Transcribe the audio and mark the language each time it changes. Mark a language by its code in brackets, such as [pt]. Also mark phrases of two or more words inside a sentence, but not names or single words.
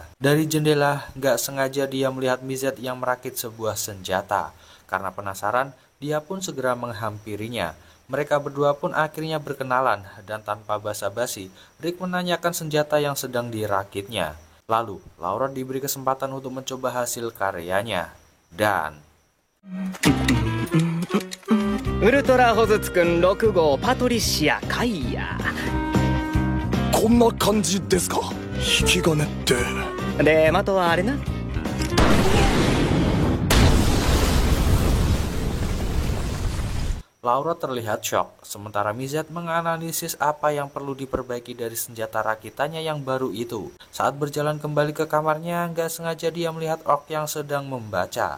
[id] Dari jendela, nggak sengaja dia melihat Mizet yang merakit sebuah senjata. Karena penasaran, dia pun segera menghampirinya. Mereka berdua pun akhirnya berkenalan, dan tanpa basa-basi, Rick menanyakan senjata yang sedang dirakitnya. Lalu, Laurot diberi kesempatan untuk mencoba hasil karyanya. Dan [ja] ウルトラホズツくん6号パトリシアカイヤこんな感じですか。引き金って。で的はあれな。 [id] Laurot terlihat shock, sementara Mizet menganalisis apa yang perlu diperbaiki dari senjata rakitannya yang baru itu. Saat berjalan kembali ke kamarnya, nggak sengaja dia melihat orc yang sedang membaca.